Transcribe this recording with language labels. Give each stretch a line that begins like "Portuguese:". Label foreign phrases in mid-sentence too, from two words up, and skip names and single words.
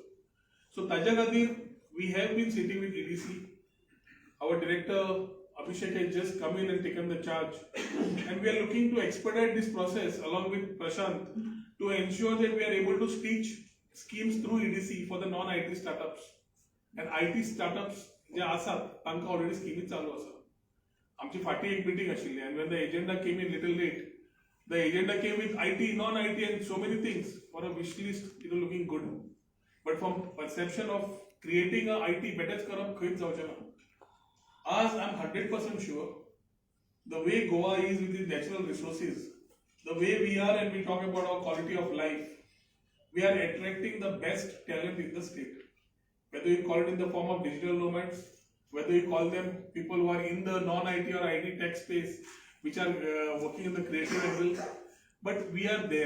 English: So, Taja Gadir, we have been sitting with EDC. Our director Abhishek has just come in and taken the charge, and we are looking to expedite this process along with Prashant to ensure that we are able to stitch schemes through EDC for the non-IT startups. And IT startups
Konkani: जे आसात तांकां
English: already scheme
Konkani: चालू आसा. आमची फाटी एक meeting आशिल्ली,
English: and when the agenda came in little late, the agenda came with IT, non-IT and so many things for a wish list, looking good. But from perception of creating a IT better
Konkani: करप खंयच जावचें ना.
English: As I'm 100% sure, the way Goa is with its natural resources, the way we are and we talk about our quality of life, we are attracting the best talent in the state. Whether you call it in the form of digital nomads, whether you call them people who are in the non-IT or IT tech space, which are working in the creative angle, but we are there.